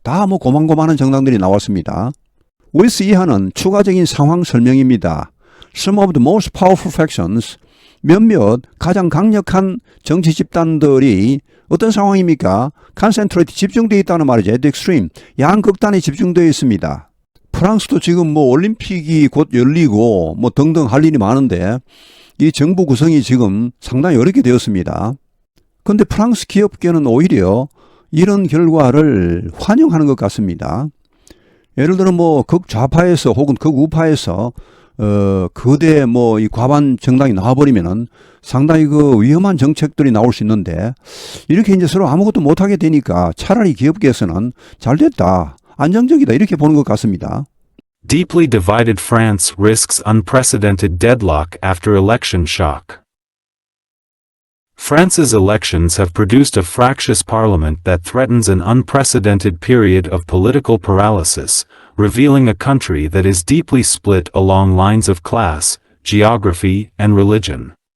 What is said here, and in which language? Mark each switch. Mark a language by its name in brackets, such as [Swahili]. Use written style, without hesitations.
[Korean] 다 고만고만한 정당들이 나왔습니다. with 이하는 추가적인 상황 설명입니다. [English] Some of the most powerful factions, [Korean] 몇몇 가장 강력한 정치 집단들이 어떤 상황입니까? concentrate, 집중되어 있다는 말이죠. [English] at the extreme, [Korean] 양극단에 집중되어 있습니다. 프랑스도 지금 올림픽이 곧 열리고 등등 할 일이 많은데 이 정부 구성이 지금 상당히 어렵게 되었습니다. 그런데 프랑스 기업계는 오히려 이런 결과를 환영하는 것 같습니다. 예를 들어 뭐 극좌파에서 혹은 극우파에서 거대 뭐 이 과반 정당이 나와버리면은 상당히 그 위험한 정책들이 나올 수 있는데 이렇게 이제 서로 아무것도 못하게 되니까 차라리 기업계에서는 잘 됐다, 안정적이다 이렇게 보는 것 같습니다. [English] Deeply divided France risks unprecedented deadlock after election shock. France's elections have produced a fractious parliament that threatens an unprecedented period of political paralysis, revealing a country that is deeply split along lines of class, geography, and religion.